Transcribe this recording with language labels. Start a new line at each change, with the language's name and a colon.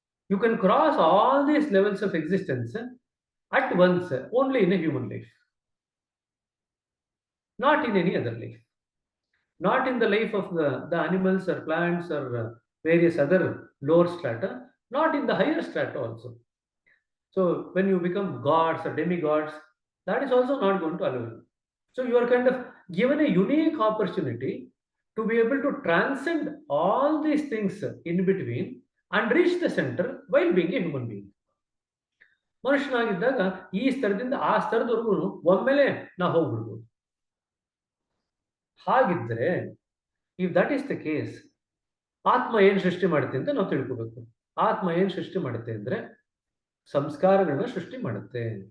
English: You can cross all these levels of existence at once only in a human life, not in any other life, not in the life of the animals or plants or various other lower strata, not in the higher strata also. So when you become gods or demigods, that is also not going to allow you. So you are kind of given a unique opportunity to be able to transcend all these things in between and reach the center while being a human being.
Kannada: ಮನುಷ್ಯನಾಗಿದ್ದಾಗ ಈ ಸ್ತರದಿಂದ ಆ ಸ್ತರದವರೆಗೂ ಒಮ್ಮೆಲೆ ನಾವು ಹೋಗ್ಬಿಡ್ಬೋದು. ಹಾಗಿದ್ರೆ
English: if that is the case,
Kannada: ಆತ್ಮ ಏನ್ ಸೃಷ್ಟಿ ಮಾಡುತ್ತೆ ಅಂತ ನಾವು ತಿಳ್ಕೋಬೇಕು. ಆತ್ಮ ಏನ್ ಸೃಷ್ಟಿ ಮಾಡುತ್ತೆ ಅಂದ್ರೆ ಸಂಸ್ಕಾರಗಳನ್ನ ಸೃಷ್ಟಿ ಮಾಡುತ್ತೆ.